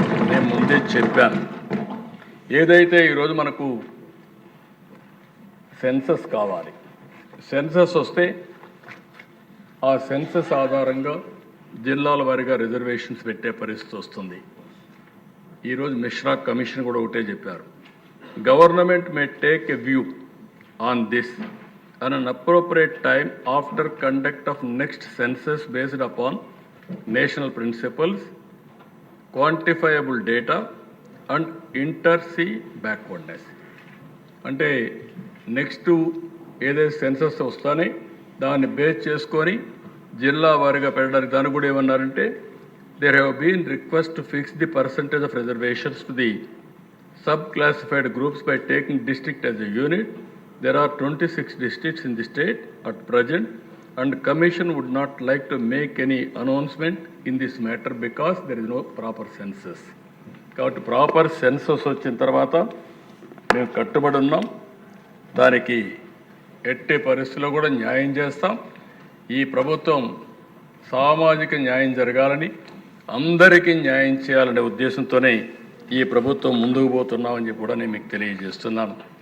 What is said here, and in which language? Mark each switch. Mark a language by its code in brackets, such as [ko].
[te] నేను ముందే చెప్పాను, ఏదైతే ఈరోజు మనకు సెన్సస్ కావాలి, సెన్సస్ వస్తే ఆ సెన్సస్ ఆధారంగా జిల్లాల వారీగా రిజర్వేషన్స్ పెట్టే పరిస్థితి వస్తుంది. ఈరోజు మిశ్రా కమిషన్ కూడా ఒకటే చెప్పారు, [en] Government may take a view on this at an appropriate time after conduct of next census based upon national principles, quantifiable data and inter-sea backwardness. [te] అంటే నెక్స్ట్ ఏదైతే సెన్సస్ వస్తానే దాన్ని బేస్ చేసుకొని జిల్లా వారీగా పెట్టడానికి దాన్ని కూడా ఏమన్నారంటే [en] There have been request to fix the percentage of reservations to the sub classified groups by taking district as a unit. There are 26 districts in the state at present, and Commission would not like to make any announcement in this matter because there is no proper census. [te] కాబట్టి proper census వచ్చిన తర్వాత మేము కట్టుబడి ఉన్నాం, దానికి ఎట్టి పరిస్థితుల్లో కూడా న్యాయం చేస్తాం. ఈ ప్రభుత్వం సామాజిక న్యాయం జరగాలని, అందరికీ న్యాయం చేయాలనే ఉద్దేశంతోనే ఈ ప్రభుత్వం ముందుకు పోతున్నామని చెప్పి కూడా నేను మీకు తెలియజేస్తున్నాను.